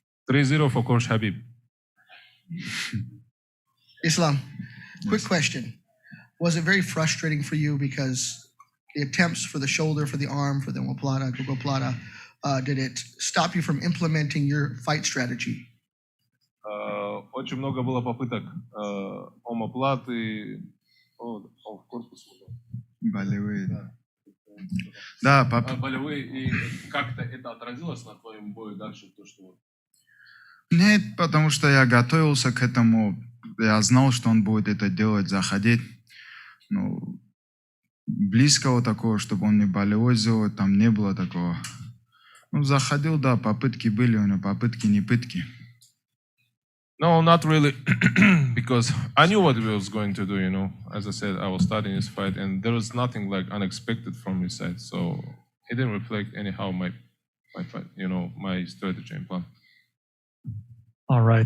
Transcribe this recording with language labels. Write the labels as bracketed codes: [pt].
[en] 3-0 for Coach Habib. Islam, quick question. Was it very frustrating for you because the attempts for the shoulder, for the arm, for the gogoplata, did it stop you from implementing your fight strategy? [ru] Очень много было попыток омоплаты, в корпус. Болевые. Да, Болевые, и как-то это отразилось на твоем бою дальше, то, что вот. Нет, потому что я готовился к этому. Я знал, что он будет это делать, заходить. Ну, близкого такого, чтобы он не болевой сделал, там не было такого. Ну, заходил, да, попытки были, но попытки не пытки. [en] No, not really, because I knew what he was going to do, you know. As I said, I was starting his fight, and there was nothing like unexpected from his side, so it didn't reflect anyhow my fight, you know, my strategy and plan. All right.